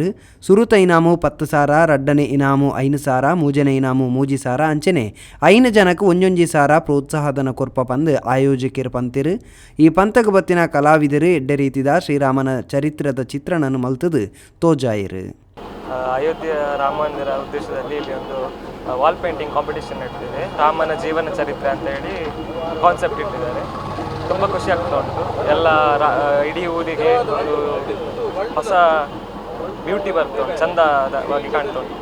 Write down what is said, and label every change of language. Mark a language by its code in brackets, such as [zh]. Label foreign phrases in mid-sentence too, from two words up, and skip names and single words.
[tcy] ಸುರುತ ಇನಾಮು 10 ಸಾರ, ರಡ್ಡನೆ ಇನಾಮು 5 ಸಾರ, ಮೂಜನೆ ಇನಾಮು 3 ಸಾರ ಅಂಚನೆ 5 ಜನಕ್ಕೆ ಒಂಜೊಂಜಿ ಸಾರ ಪ್ರೋತ್ಸಾಹಧನ ಕೊರ್ಪ ಪಂದ್ ಆಯೋಜಕರು ಪಂತಿರು. ಈ ಪಂತಕ್ಕೆ ಬತ್ತಿನ ಕಲಾವಿದರು ಎಡ್ಡೆ ರೀತಿದ ಶ್ರೀರಾಮನ ಚರಿತ್ರದ ಚಿತ್ರಣವನ್ನು ಮಲ್ತದು ತೋಜಾಯಿರು. [kn] ಅಯೋಧ್ಯೆ ರಾಮ ಮಂದಿರ ಉದ್ದೇಶದಲ್ಲಿ ಇಲ್ಲಿ ಒಂದು [en] wall painting competition [kn] ಇಟ್ಟಿದೆ. ರಾಮನ ಜೀವನ ಚರಿತ್ರೆ ಅಂತ ಹೇಳಿ ಕಾನ್ಸೆಪ್ಟ್ ಇಟ್ಟಿದ್ದಾರೆ. ತುಂಬ ಖುಷಿ ಆಗ್ತಾ ಉಂಟು. ಎಲ್ಲ ಇಡೀ ಊರಿಗೆ ಒಂದು ಹೊಸ ಬ್ಯೂಟಿ ಬರ್ತಾ ಉಂಟು, ಚಂದವಾಗಿ ಕಾಣ್ತಾ ಉಂಟು.